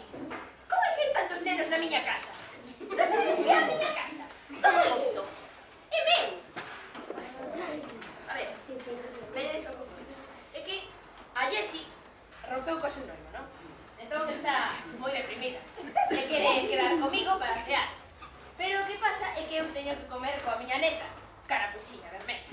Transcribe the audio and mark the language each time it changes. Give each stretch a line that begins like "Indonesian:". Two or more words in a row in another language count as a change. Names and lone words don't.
Spanish: ¿Cómo hay que ir tantos nenos a la
Galician: miña casa?
Spanish: ¿No sabes qué es
Galician: a miña casa? Todo isto. E meu. A ver, veredes o que ocorre. É que a Jessie rompeu co seu noivo, non? Entón está moi deprimida. E quere quedar comigo para cear. Pero o que pasa é que eu teño que comer coa miña neta, carapuchiña vermelha.